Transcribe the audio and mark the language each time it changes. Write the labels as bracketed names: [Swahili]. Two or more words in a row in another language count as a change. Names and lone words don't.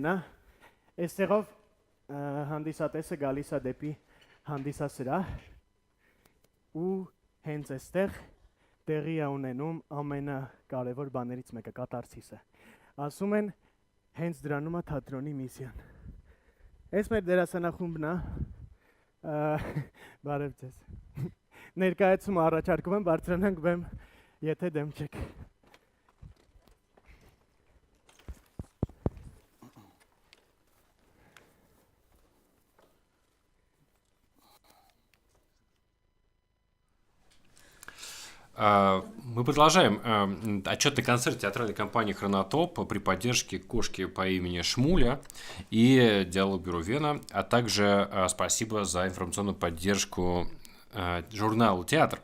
[Armenian] է, այստեղով հանդիսատեսը գալիս է դեպի հանդիսասրահ ու հենց այստեղ տեղի է ունենում ամենակարևոր բաներից մեկը, կատարսիսը։ Ասում են, հենց դրանում է թատրոնի միսիան։ Այս մեր դերասանախումբն է, բարև ձեզ։ Ներկայացումը առաջարկում եմ, բարձրանանք բեմ, եթե դեմ չեք։ [Russian] Мы продолжаем отчетный концерт театральной компании «Хронотоп» при поддержке кошки по имени Шмуля и диалог-бюро «Вена», а также спасибо за информационную поддержку журналу «Театр».